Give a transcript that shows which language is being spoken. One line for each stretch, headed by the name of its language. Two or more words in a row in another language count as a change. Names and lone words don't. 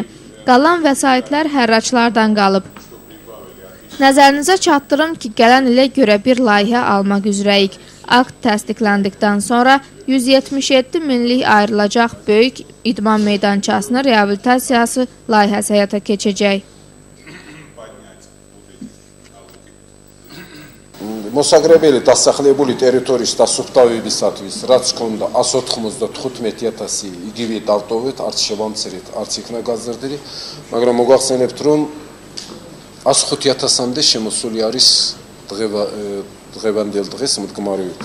Azerbaijani: Qalan vəsaitlər hərraçlardan qalıb. Nəzərinizə çatdırım ki, gələn ilə görə bir layihə almaq üzrəyik. Akt təsdiqləndikdən sonra 177 minlik ayrılacaq böyük idman meydançasının reabilitasiyası layihəsi həyata keçəcək.
Georgian: მოსაგრებელი დასახლებული ტერიტორიის დასუფთავებისათვის რაც ჰქონდა 195,000 იგივე დავტოვეთ, არც შევამცირეთ, არც იქნა გაზრდილი, მაგრამ მოგახსენებთ, რომ 105,000-მდე შემოსული არის დღევანდელ დღეს მდგმარებით.